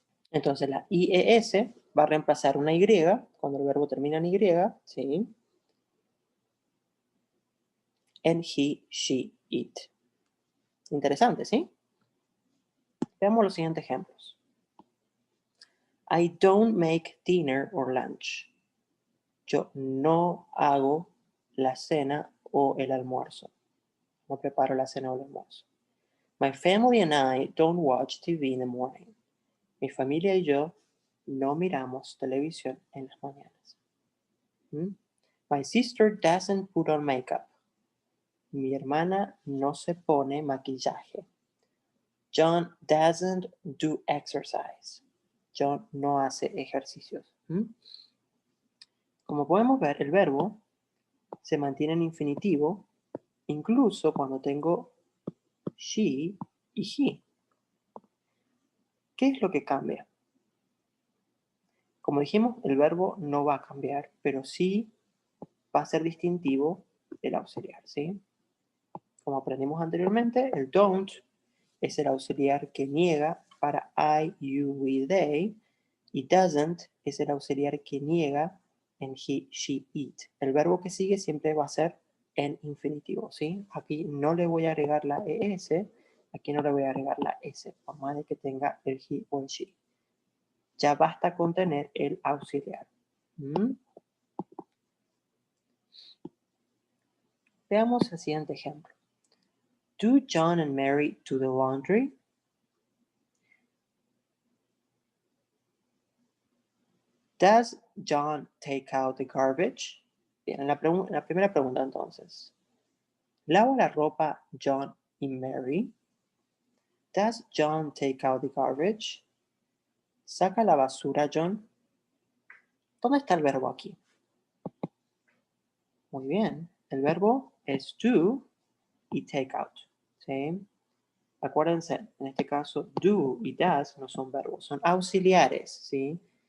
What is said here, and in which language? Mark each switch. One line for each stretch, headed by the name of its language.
Spanish: Entonces la IES va a reemplazar una Y cuando el verbo termina en Y, ¿sí? En he, she, it. Interesante, ¿sí? Veamos los siguientes ejemplos.
English: I don't make dinner or lunch.
Spanish: Yo no hago la cena o el almuerzo. No preparo la cena o el almuerzo.
English: My family and I don't watch TV in the morning.
Spanish: Mi familia y yo no miramos televisión en las mañanas.
English: My sister doesn't put on makeup.
Spanish: Mi hermana no se pone maquillaje.
English: John doesn't do exercise.
Spanish: John no hace ejercicios. Como podemos ver, el verbo se mantiene en infinitivo incluso cuando tengo she y he. ¿Qué es lo que cambia? Como dijimos, el verbo no va a cambiar, pero sí va a ser distintivo el auxiliar, ¿sí? Como aprendimos anteriormente, el don't es el auxiliar que niega para I, you, we, they, y doesn't es el auxiliar que niega en he, she, it. El verbo que sigue siempre va a ser en infinitivo, ¿sí? Aquí no le voy a agregar la ES, aquí no le voy a agregar la S, por más de que tenga el he o el she. Ya basta con tener el auxiliar. Veamos el siguiente ejemplo.
English: Do John and Mary do the laundry? Does John take out the garbage?
Spanish: Bien, en la primera pregunta entonces. ¿Lava la ropa John y Mary?
English: Does John take out the garbage?
Spanish: ¿Saca la basura John? ¿Dónde está el verbo aquí? Muy bien, el verbo es do y take out, ¿sí? Acuérdense, en este caso, do y does no son verbos, son auxiliares, ¿sí?